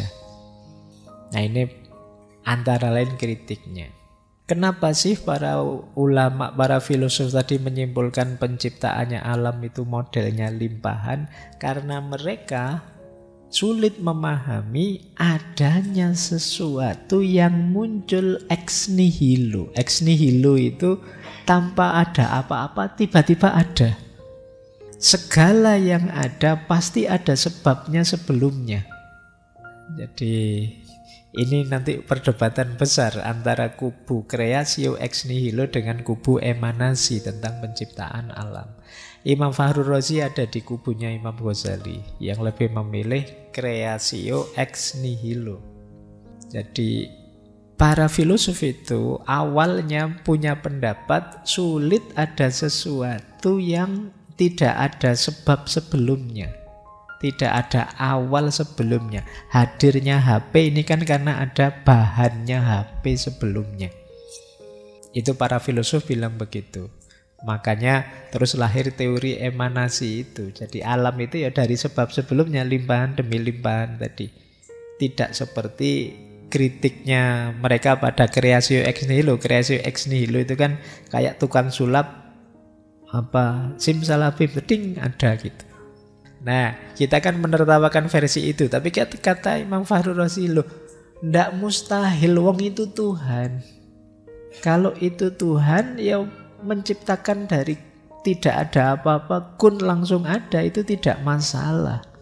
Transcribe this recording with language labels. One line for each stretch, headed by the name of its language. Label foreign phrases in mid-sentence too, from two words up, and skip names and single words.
Indonesian: Nah, ini antara lain kritiknya. Kenapa sih para ulama, para filosof tadi menyimpulkan penciptaannya alam itu modelnya limpahan? Karena mereka sulit memahami adanya sesuatu yang muncul
Latin: ex nihilo. Ex nihilo
Indonesian: itu tanpa ada apa-apa, tiba-tiba ada. Segala yang ada pasti ada sebabnya sebelumnya. Jadi ini nanti perdebatan besar antara kubu
Latin: creatio ex nihilo
Indonesian: dengan kubu emanasi tentang penciptaan alam. Imam Fahru Razi ada di kubunya Imam Ghazali yang lebih memilih
Latin: creatio ex nihilo.
Indonesian: Jadi para filosof itu awalnya punya pendapat sulit ada sesuatu yang tidak ada sebab sebelumnya. Tidak ada awal sebelumnya. Hadirnya HP ini kan karena ada bahannya HP sebelumnya. Itu para filosof bilang begitu. Makanya terus lahir teori emanasi itu. Jadi alam itu ya dari sebab sebelumnya, limpahan demi limpahan tadi. Tidak seperti kritiknya mereka pada
Latin: creatio ex nihilo. Creatio ex nihilo
Indonesian: itu kan kayak tukang sulap simsalabim, ding, ada gitu. Nah, kita kan menertawakan versi itu, tapi kata Imam Fahru Razi, loh, ndak mustahil, wong itu Tuhan. Kalau itu Tuhan, ya menciptakan dari tidak ada apa-apa, kun langsung ada, itu tidak masalah.